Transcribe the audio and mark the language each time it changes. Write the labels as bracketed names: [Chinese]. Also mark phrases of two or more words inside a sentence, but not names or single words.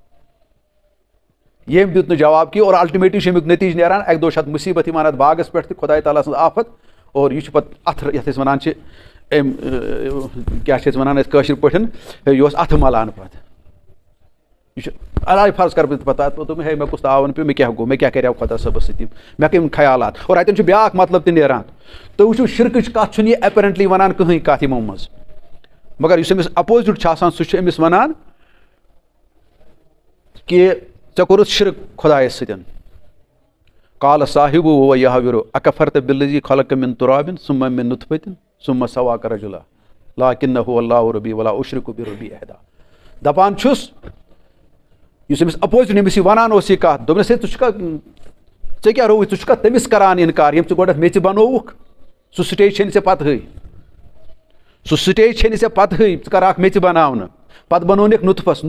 [Kashmiri] ییٚمۍ دیُت نہٕ جواب کینٛہہ اور الٹِمیٹلی چھُ اَمیُک نٔتیٖجہٕ نیران اَکہِ دۄہ چھِ اَتھ مُصیٖبت یِوان اَتھ باغَس پٮ۪ٹھ تہِ خۄداے تعالیٰ سٕنٛز آفت اور یہِ چھُ پَتہٕ اَتھٕ یَتھ أسۍ وَنان چھِ أمۍ کیٛاہ چھِ أسۍ وَنان أسۍ کٲشِر پٲٹھۍ یہِ اوس اَتھٕ مَلان پَتہٕ یہِ چھُ علاج فرض کَرٕ بہٕ پَتہٕ دوٚپ مےٚ ہے مےٚ کُس تاوَن پیوٚ مےٚ کیٛاہ گوٚو مےٚ کیٛاہ کَریو خۄدا صٲبَس سۭتۍ مےٚ کَمۍ خیالات اور اَتٮ۪ن چھُ بیٛاکھ مطلب تہِ نیران تُہۍ وٕچھِو شِرکٕچ کَتھ چھُنہٕ یہِ اٮ۪پیرَنٹلی وَنان کٕہٕنۍ کَتھ یِمو منٛز مگر یُس أمِس اَپوزِٹ چھُ آسان سُہ چھُ أمِس وَنان کہِ ژےٚ کوٚرُتھ شِرک خۄدایَس سۭتۍ [Arabic] قال صاحب و یحوِرُ اکفرت بالذی خلق من تراب ثم من نطفۃ ثم سواک رجلا لکنہ اللہ ربی ولا اشرک بربی احدا [Kashmiri] دَپان چھُس یُس أمِس اَپوزِٹ أمِس یہِ وَنان اوس یہِ کَتھ دوٚپنَس ہے ژٕ چھُکھا ژےٚ کیٛاہ رووُے ژٕ چھُکھا تٔمِس کَران اِنکار ییٚمۍ ژٕ گۄڈنٮ۪تھ میٚژِ بَنووُکھ سُہ سٹیج چھے نہٕ ژےٚ پَتہٕے سُہ سٹیج چھے نہٕ ژےٚ پَتہٕے ژٕ کَرکھ میٚژِ بَناونہٕ پَتہٕ بَنوونَکھ نُطفَس